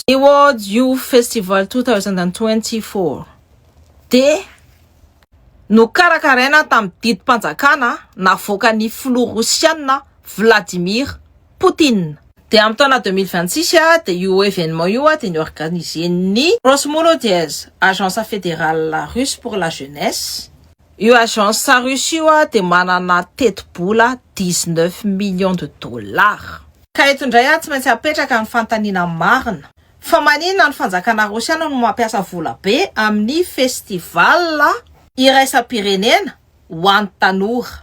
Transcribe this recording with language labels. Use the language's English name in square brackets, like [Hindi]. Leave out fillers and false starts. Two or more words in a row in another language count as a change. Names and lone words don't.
[Malagasy] Ny World Youth Festival 2024 dia no karakaraina tamin'ny didim-panjakana navoaka ny filoha rosianina Vladimir Poutine. Dia amin'ny taona 2026 dia io événement io dia niorganisen'ny Rosmolodiez, [French] agence fédérale russe pour la jeunesse. [Malagasy] Io agence russe io dia manana teti-bola 19 [French] millions de dollars. [Malagasy] Ka eto indray tsy maintsy apetraka ny fantaniana marina. Fa maninona ny fanjakana rosiana no mampiasa vola be amin'ny festival iraisam-pirenena ho an'ny tanora?